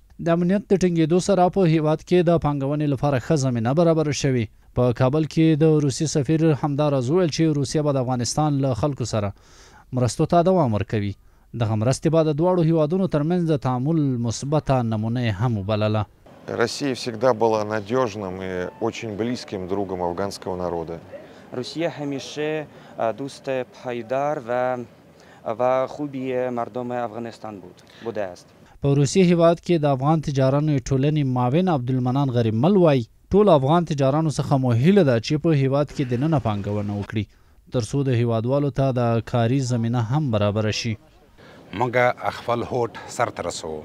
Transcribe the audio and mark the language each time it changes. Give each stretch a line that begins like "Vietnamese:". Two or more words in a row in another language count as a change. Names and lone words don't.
Pashto: د امنیت د ټینګېدو سره په هیواد کې د پانګونې لپاره ښه زمینه برابره شوې. په کابل کې د روسي سفیر همداراز وویل چې روسیه به د افغانستان له خلکو سره مرستو ته دوام ورکوي. دغه مرستې به د دواړو هیوادونو ترمنځ د تعامل مثبته نمونه هم وبلله.
Russian: Россия всегда была надежным и очень близким другом афганского народа.
Persian: روسیه همیشه دوست پایدار و خوبی مردم افغانستان بوده است.
Pashto: په روسیې هیواد کې د افغان تجارانو ټولنې معاون عبدالمنان غریبمل وایي ټول افغان تجارانو څخه مو هیله ده چې په هیواد کې دننه پانګونه وکړي تر څو د هیوادوالو ته د کاري زمینه هم برابره شي. موږ خپل هوډ سرته رسوو.